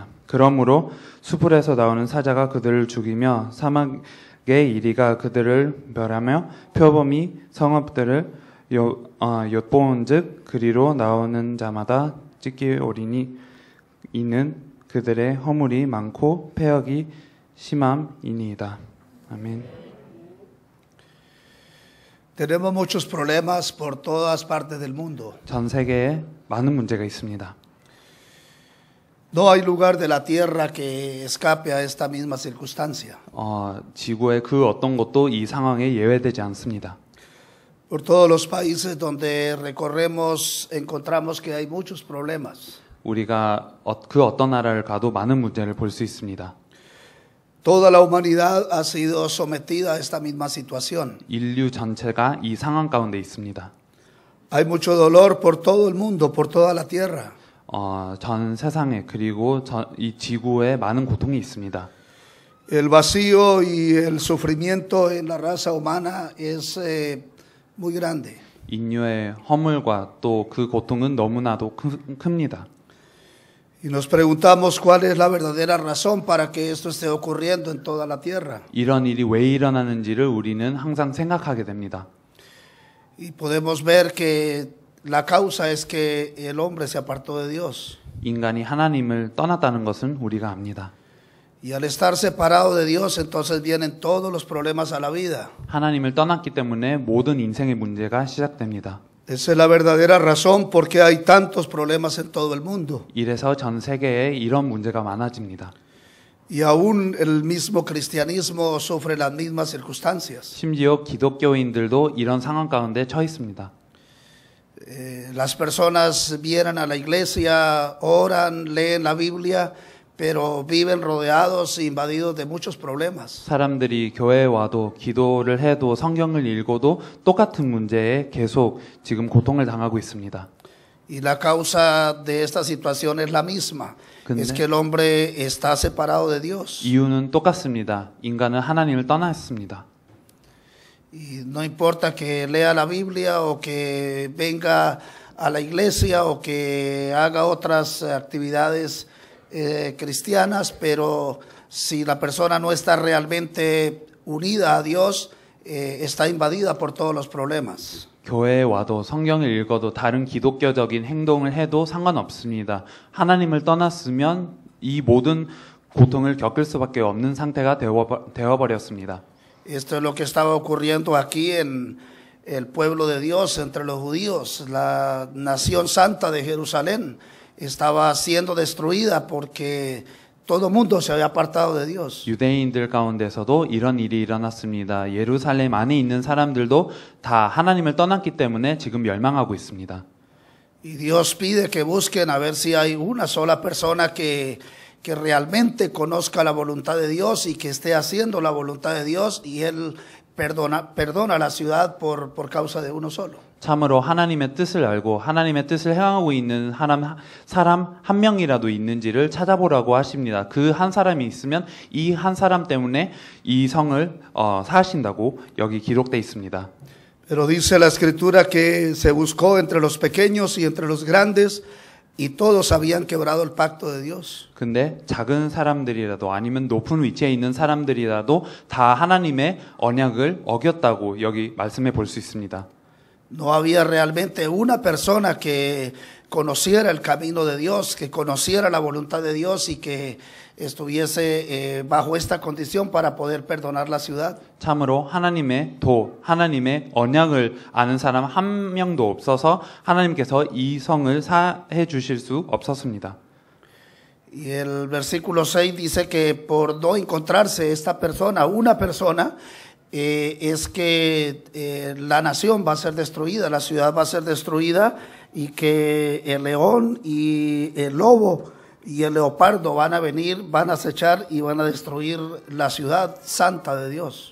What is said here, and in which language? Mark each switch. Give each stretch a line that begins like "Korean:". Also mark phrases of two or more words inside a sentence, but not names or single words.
Korean: 그러므로 수풀에서 나오는 사자가 그들을 죽이며 사막의 이리가 그들을 멸하며 표범이 성읍들을 엿보은즉 그리로 나오는 자마다 찢기오리니 이는 그들의 허물이 많고 패역이 심함이니이다. 아멘.
Spanish: Tenemos muchos problemas por todas partes del mundo.
Korean: 전 세계에 많은 문제가 있습니다.
Spanish: No hay lugar de la tierra que escape a esta misma circunstancia.
Korean: 지구의 그 어떤 것도 이 상황에 예외되지 않습니다.
Spanish: Por todos los países donde recorremos encontramos que hay muchos problemas.
Korean: 우리가 그 어떤 나라를 가도 많은 문제를 볼 수 있습니다.
Spanish: Toda la humanidad ha sido sometida a esta misma situación.
Korean: 인류 전체가 이 상황 가운데 있습니다.
Spanish: Hay mucho dolor por todo el mundo, por toda la tierra.
Korean: 전 세상에 그리고 이 지구에 많은 고통이 있습니다.
Spanish: El vacío y el sufrimiento en la raza humana es muy grande.
Korean: 인류의 허물과 또 그 고통은 너무나도 큽니다.
Spanish: Y nos preguntamos cuál es la verdadera razón para que esto esté ocurriendo en toda la tierra.
Korean: 이런 일이 왜 일어나는지를 우리는 항상 생각하게 됩니다.
Spanish: Y podemos ver que la causa es que el hombre se apartó de Dios.
Korean: 인간이 하나님을 떠났다는 것은 우리가 압니다.
Spanish: Y al estar separado de Dios, entonces vienen todos los problemas a la vida.
Korean: 하나님을 떠났기 때문에 모든 인생의 문제가 시작됩니다.
Spanish: Esa es la verdadera razón por qué hay tantos problemas en todo el mundo.
Korean: 이래서 전 세계에 이런 문제가 많아집니다.
Spanish: Y aún el mismo cristianismo sufre las mismas circunstancias.
Korean: 심지어 기독교인들도 이런 상황 가운데 처해 있습니다.
Spanish: Las personas vienen a la iglesia, oran, leen la Biblia, pero viven rodeados e invadidos de muchos problemas.
Korean: 사람들이 교회에 와도 기도를 해도 성경을 읽어도 똑같은 문제에 계속 지금 고통을 당하고 있습니다.
Spanish: Y la causa de esta situación es la misma. Es que el hombre está separado de Dios.
Korean: 이유는 똑같습니다. 인간은 하나님을 떠났습니다.
Spanish: Y no importa que lea la Biblia o que venga a la iglesia o que haga otras actividades cristianas, pero si la persona no está realmente unida a Dios, está invadida por todos los problemas.
Korean: 교회에 와도 성경을 읽어도 다른 기독교적인 행동을 해도 상관없습니다. 하나님을 떠났으면 이 모든 고통을 겪을 수밖에 없는 상태가 되어버렸습니다.
Spanish: Esto es lo que estaba ocurriendo aquí en el pueblo de Dios, entre los judíos. La nación santa de Jerusalén estaba siendo destruida porque todo el mundo se había apartado de Dios.
Korean: 유대인들 가운데서도 이런 일이 일어났습니다. 예루살렘 안에 있는 사람들도 다 하나님을 떠났기 때문에 지금 멸망하고 있습니다.
Spanish: Y Dios pide que busquen a ver si hay una sola persona que realmente conozca la voluntad de Dios y que esté haciendo la voluntad de Dios, y Él perdona la ciudad por causa de uno solo.
Korean: 참으로 하나님의 뜻을 알고 하나님의 뜻을 행하고 있는 사람 한 명이라도 있는지를 찾아보라고 하십니다. 그 한 사람이 있으면 이 한 사람 때문에 이 성을 사하신다고 여기 기록되어 있습니다.
Spanish: Pero dice la Escritura que se buscó entre los pequeños y entre los grandes, y todos habían quebrado el pacto de Dios.
Korean: 근데 작은 사람들이라도 아니면 높은 위치에 있는 사람들이라도 다 하나님의 언약을 어겼다고 여기 말씀해 볼 수 있습니다.
Spanish: No había realmente una persona que conociera el camino de Dios, que conociera la voluntad de Dios y que estuviese bajo esta condición para poder perdonar la ciudad.
Korean: 참으로 하나님의 언약을 아는 사람 한 명도 없어서 하나님께서 이 성을 사해 주실 수 없었습니다.
Spanish: Y el versículo 6 dice que por no encontrarse esta persona, una persona, es que la nación va a ser destruida, la ciudad va a ser destruida, y que el león y el lobo y el leopardo van a venir, van a acechar y van a destruir la ciudad santa de Dios.